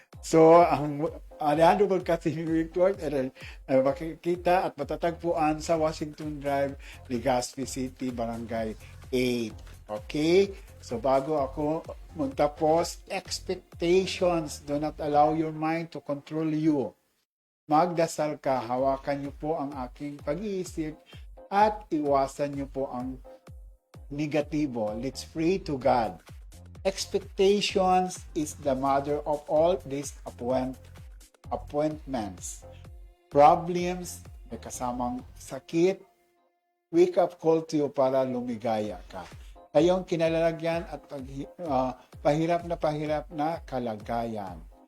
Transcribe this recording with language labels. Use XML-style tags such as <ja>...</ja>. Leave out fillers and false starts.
<tl>So, ang Alejandro Broadcasting Network makikita at matatagpuan sa Washington Drive, Legazpi City, Barangay 8. Okay? So, bago ako magtapos, expectations.</tl> <en>Do not allow your mind to control you.</en> <tl>Magdasal ka, hawakan niyo po ang aking pag-iisip at iwasan niyo po ang negatibo.</tl> <en>Let's pray to God. Expectations is the mother of all disappointments.</en> <tl>Problems, may kasamang sakit,</tl> <en>wake up call to you</en> <tl>para lumigaya ka. Kayong kinalalagyan at pahirap na kalagayan.</tl>